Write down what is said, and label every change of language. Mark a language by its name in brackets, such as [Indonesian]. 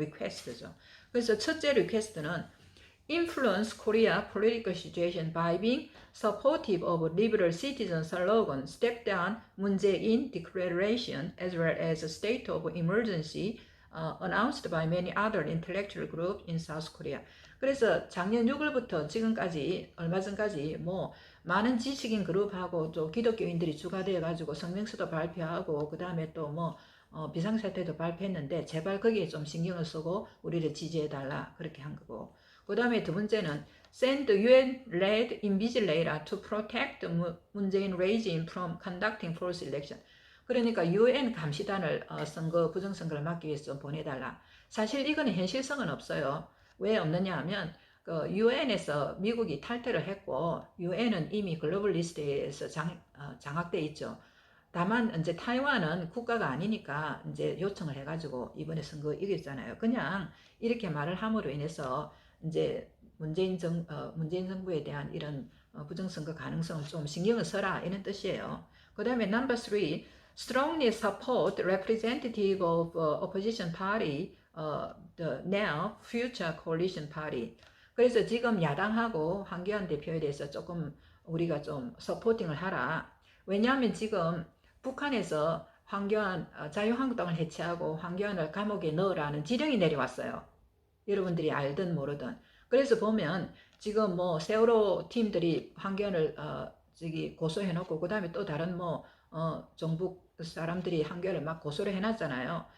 [Korean] 리퀘스트죠. 그래서 첫째 리퀘스트는 [English] influence Korea political situation by being supportive of liberal citizen slogan step down Moon Jae-in declaration as well as a state of emergency announced by many other intellectual groups in South Korea. [Korean] 그래서 작년 6월부터 지금까지 얼마 전까지 뭐 많은 지식인 그룹하고 또 기독교인들이 주가되어 가지고 성명서도 발표하고 그 다음에 또 뭐 비상사태도 발표했는데 제발 거기에 좀 신경을 쓰고 우리를 지지해달라 그렇게 한 거고, 그 다음에 두 번째는 [English] send UN-led invigilator to protect Moon Jae-in regime from conducting false election. [Korean] 그러니까 UN 감시단을 선거 부정선거를 막기 위해서 좀 보내달라. 사실 이거는 현실성은 없어요. 왜 없느냐 하면 그 UN에서 미국이 탈퇴를 했고 UN은 이미 글로벌 리스트에서 장악돼 있죠. 다만 이제 타이완은 국가가 아니니까 이제 요청을 해가지고 이번에 선거 이겼잖아요. 그냥 이렇게 말을 함으로 인해서 이제 문재인 정부에 대한 이런 부정선거 가능성을 좀 신경을 써라 이런 뜻이에요. 그 다음에 [English] number 3, strongly support representative of opposition party, the now future coalition party. [Korean] 그래서 지금 야당하고 황교안 대표에 대해서 조금 우리가 좀 서포팅을 하라. 왜냐하면 지금 북한에서 황교안 자유한국당을 해체하고 황교안을 감옥에 넣으라는 지령이 내려왔어요. 여러분들이 알든 모르든. 그래서 보면 지금 뭐 세월호 팀들이 황교안을 고소해놓고 그 다음에 또 다른 정부 사람들이 황교안을 막 고소를 해놨잖아요.